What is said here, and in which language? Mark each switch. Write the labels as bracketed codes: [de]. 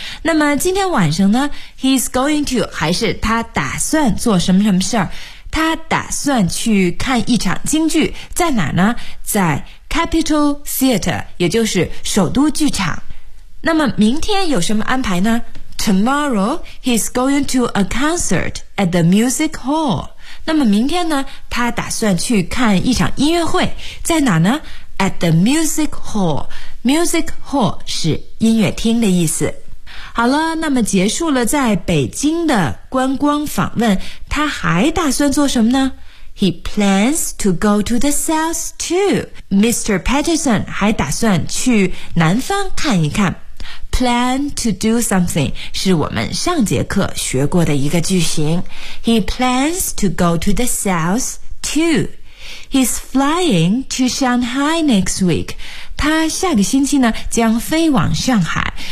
[zh] 那么今天晚上呢， [en] he's going to [zh] 还是他打算做什么什么事儿？他打算去看一场京剧，在哪呢？在 Capitol Theater， 也就是首都剧场。那么明天有什么安排呢？ [en] Tomorrow he's going to a concert at the music hall。 [zh] 那么明天呢，他打算去看一场音乐会，在哪呢？ [en] At the music hall。 Music hall [zh] 是音乐厅的意思。好了，那么结束了在北京的观光访问，他还打算做什么呢？ [en] He plans to go to the south too. [zh] Mr. Patterson 还打算去南方看一看。 [en] Plan to do something [zh] 是我们上节课学过的一个句型。 [en] He plans to go to the south too. He's flying to Shanghai next week. [zh] 他下个星期呢将飞往上海。